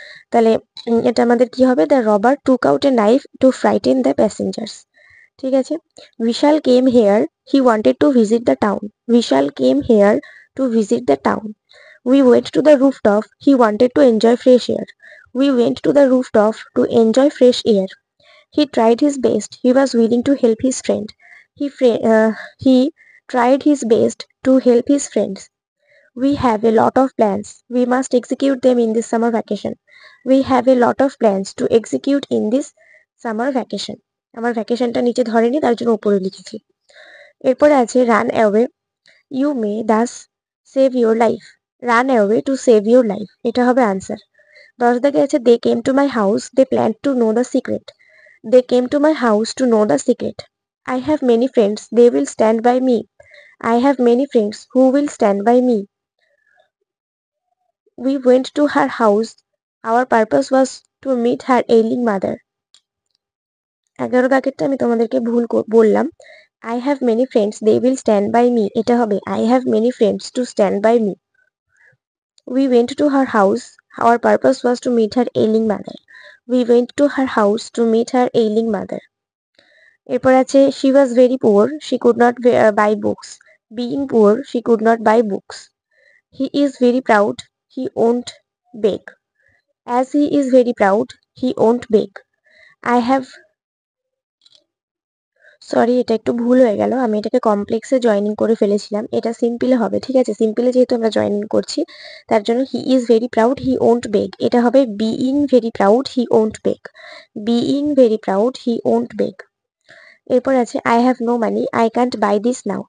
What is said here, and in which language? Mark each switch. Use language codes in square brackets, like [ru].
[bn] তাহলে এটা আমাদের কি হবে? [en] The robber took out a knife to frighten the passengers. [bn] ঠিক আছে। [en] Vishal came here he wanted to visit the town, Vishal came here to visit the town. We went to the rooftop he wanted to enjoy fresh air, we went to the rooftop to enjoy fresh air. He tried his best. He was willing to help his friend. He tried his best to help his friends. We have a lot of plans. We must execute them in this summer vacation. We have a lot of plans to execute in this summer vacation. [bn] আমার ভ্যাকেশনটা নিচে ধরেনি, তার জন্য উপরে লিখেছি। এরপরে আছে [en] run away you may thus save your life, run away to save your life, [bn] এটা হবে আনসার। 10 দাগে আছে [en] They came to my house they plan to know the secret, they came to my house to know the secret. I have many friends, they will stand by me. I have many friends who will stand by me. We went to her house. Our purpose was to meet her ailing mother. [bn] 11 দাগেরটা আমি তোমাদেরকে ভুল বললাম। [en] I have many friends, they will stand by me, [bn] এটা হবে [en] I have many friends to stand by me. We went to her house. Our purpose was to meet her ailing mother. We went to her house to meet her ailing mother. [bn] এরপর আছে [en] she was very poor. She could not buy books. Being poor, she could not buy books. He is very proud. He won't beg. As he is very proud, he won't beg. I have [bn] sorry, এটা একটু ভুল হয়ে গেল, আমি এটাকে কমপ্লেক্সে joining করে ফেলেছিলাম। এটা সিম্পলে হবে, ঠিক আছে? সিম্পলে যেহেতু আমরা জয়েনিং করছি তার জন্য [en] he is very proud he won't beg, [bn] এটা হবে [en] Being very proud he won't beg. Being very proud he won't beg. [bn] এরপর আছে [en] I have no money I can't buy this now.